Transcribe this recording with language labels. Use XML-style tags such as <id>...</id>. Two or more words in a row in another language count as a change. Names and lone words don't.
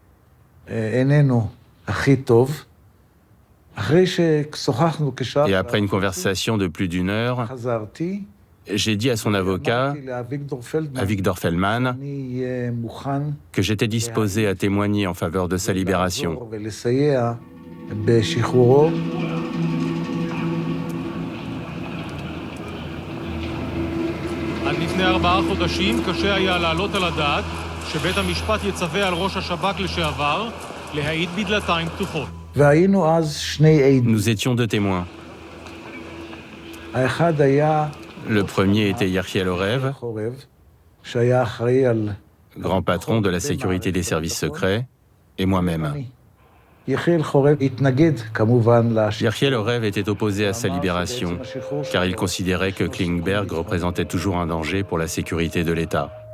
<fr>Et après une conversation de plus d'1 heure, j'ai dit à son avocat, à Victor Feldman, que j'étais disposé à témoigner en faveur de sa libération.</fr> <he>עד לפני 4 חודשים קשה היה לעלות על הדעת שבית המשפט יצווה על ראש השב"כ לשעבר להעיד בדלתיים פתוחות.</he> <fr>Nous étions 2 témoins. Le premier était Yechiel Orev, grand patron de la sécurité des services secrets, et moi-même. Yechiel Orev était opposé à sa libération, car il considérait que Klingberg représentait toujours un danger pour la sécurité de l'État.</fr>